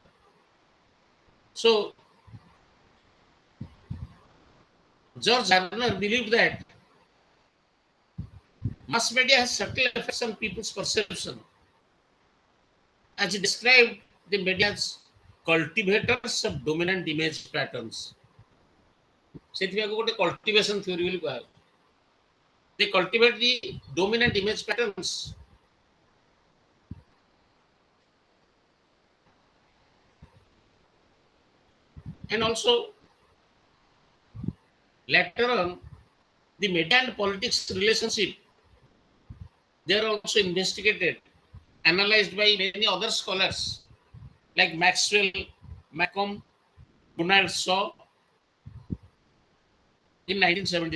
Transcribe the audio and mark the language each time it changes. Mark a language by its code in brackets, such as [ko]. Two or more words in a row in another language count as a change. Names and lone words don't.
[en] So, George Gardner believed that mass media has subtle effects on people's perception. As he described the media as cultivators of dominant image patterns. [or] ସେଥିପାଇଁ ଗୋଟେ [en] cultivation theory [or] ବୋଲି କୁହାଯାଏ. [en] They cultivate the dominant image patterns. And also, later on, the media and politics relationship, they are also investigated, analyzed by many other scholars like Maxwell, Malcolm, Donald Shaw in 1972.